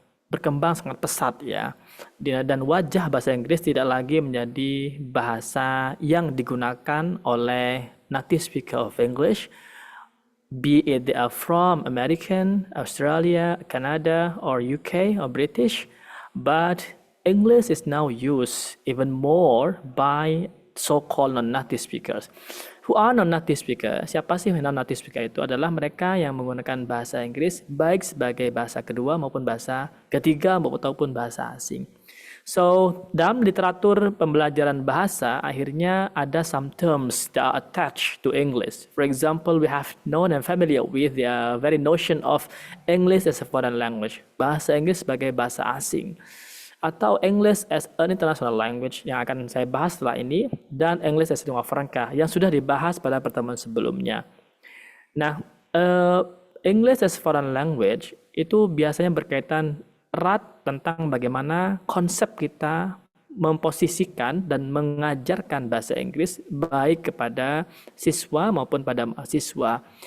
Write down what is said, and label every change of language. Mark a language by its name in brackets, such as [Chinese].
[Indonesian] berkembang sangat pesat ya, dan wajah bahasa Inggris tidak lagi menjadi bahasa yang digunakan oleh [English] native speaker of English, be it they are from American, Australia, Canada, or UK or British, but English is now used even more by so-called non-native speakers. Who are non-native speaker? [Indonesian] Siapa sih non-native speaker itu? Adalah mereka yang menggunakan bahasa Inggris baik sebagai bahasa kedua maupun bahasa ketiga maupun bahasa asing. [English] So, [Indonesian] dalam literatur pembelajaran bahasa, akhirnya ada [English] some terms that are attached to English. For example, we have known and familiar with the very notion of English as a foreign language. [Indonesian] Bahasa Inggris sebagai bahasa asing. Atau [English] English as an international language [Indonesian] yang akan saya bahas setelah ini, dan [English] English as lingua franca [Indonesian] yang sudah dibahas pada pertemuan sebelumnya. Nah, English as foreign language itu biasanya berkaitan erat tentang bagaimana konsep kita memposisikan dan mengajarkan bahasa Inggris baik kepada siswa maupun pada mahasiswa.